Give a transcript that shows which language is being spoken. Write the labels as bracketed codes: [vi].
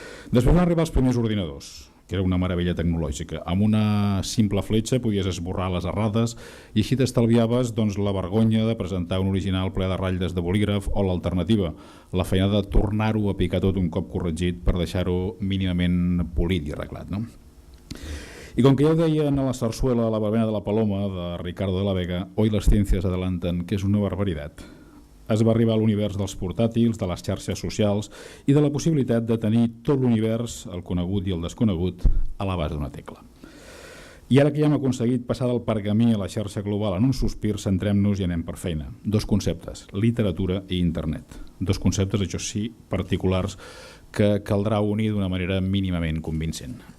[ca] Després van arribar els primers ordinadors, que era una meravella tecnològica. Amb una simple fletxa podies esborrar les errades i així t'estalviaves la vergonya de presentar un original ple de ratlles de bolígraf o l'alternativa, la feina de tornar-ho a picar tot un cop corregit per deixar-ho mínimament polit i arreglat, no? [es] Y con que ya deien a la zarzuela La verbena de la paloma, de Ricardo de la Vega, hoy las ciencias adelantan que es una barbaridad. [ca] es va arribar a l'univers dels portàtils, de les xarxes socials i de la possibilitat de tenir tot l'univers, el conegut i el desconegut, a l'abast d'una tecla. I ara que ja hem aconseguit passar del pergamí a la xarxa global en un sospir, centrem-nos i anem per feina. Dos conceptes, literatura i internet. Dos conceptes, això sí, particulars, que caldrà unir d'una manera mínimament convincent.